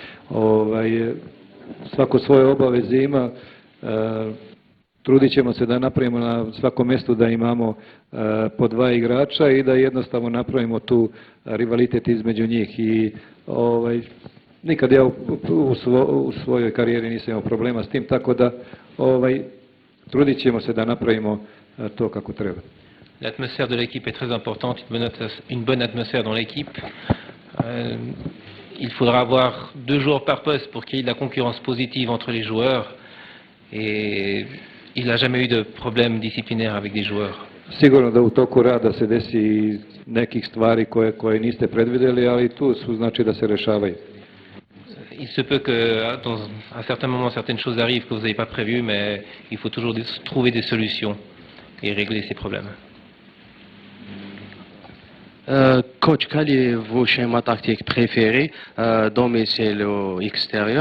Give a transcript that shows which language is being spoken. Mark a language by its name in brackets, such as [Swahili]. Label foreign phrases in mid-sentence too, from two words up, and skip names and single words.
[Serbian] Svako svoje obaveze ima, trudit ćemo se da napravimo na svakom mjestu da imamo po dva igrača i da jednostavno napravimo tu rivalitet između njih i nikad ja u svojoj karijeri nisam imao problema s tim, tako da trudit ćemo se da napravimo to kako treba. [French] L'atmosphère de l'équipe est très importante, une bonne atmosphère dans l'équipe. Il faudra avoir 2 joueurs par poste pour qu'il y ait de la concurrence positive entre les joueurs. Et il n'a jamais eu de problème disciplinaire avec des joueurs. [Serbian] Sigurno da u toku rada se desi nekih stvari koje niste predvidjeli, ali tu su znači da se rešavaju. [French] Il se peut qu'à certains moments, certaines choses arrivent que vous n'avez pas prévues, mais il faut toujours trouver des solutions et régler ces problèmes. Coach, quel est vos schémas tactiques préférés, domicile ou extérieur?